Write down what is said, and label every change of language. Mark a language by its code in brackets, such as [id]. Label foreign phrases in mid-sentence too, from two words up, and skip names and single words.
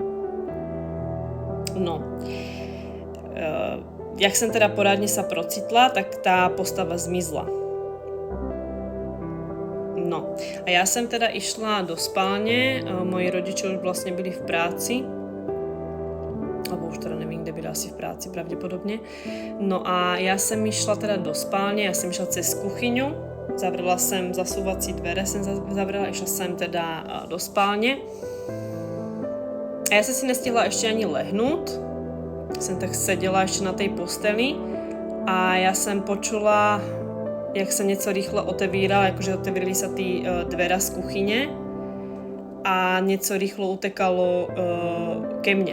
[sk] No, jak som teda poradne sa procitla, tak tá postava zmizla. No a ja som teda išla do spálne, moji rodičia už vlastne byli v práci lebo už teda nevím, kde byli, asi v práci pravděpodobně. [cs] No a já jsem išla teda do spálně, já jsem išla cez kuchyňu, zavrela jsem zasouvací dvere, jsem zavrela, išla jsem teda do spálně. A já jsem si nestihla ještě ani lehnout, jsem tak seděla ještě na té posteli a já jsem počula, jak se něco rýchle otevíralo, jakože otevírali se ty dvera z kuchyně a něco rýchlo utekalo ke mně.